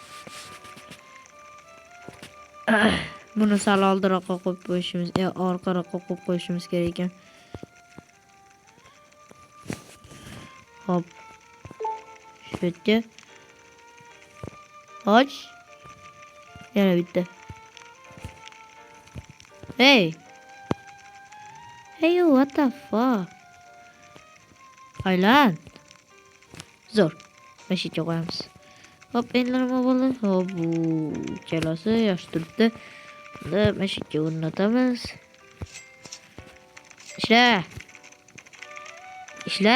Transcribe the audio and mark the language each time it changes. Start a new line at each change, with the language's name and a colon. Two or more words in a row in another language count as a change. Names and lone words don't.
Uzbek: Buni sal oldiroqqa qo'yib qo'yishimiz, orqaroqqa qo'yib qo'yishimiz kerak ekan. Hop. Shu yerga. Och. Yana bitta.
English: Hey, what the fuck?
Uzbek: Aylan. Zo'r. Mashika qo'yamiz. Hop, endi nima bo'ldi? Hop, bu kelasi yaxshi turibdi. Bunda mashika o'rnatamiz. Ishla.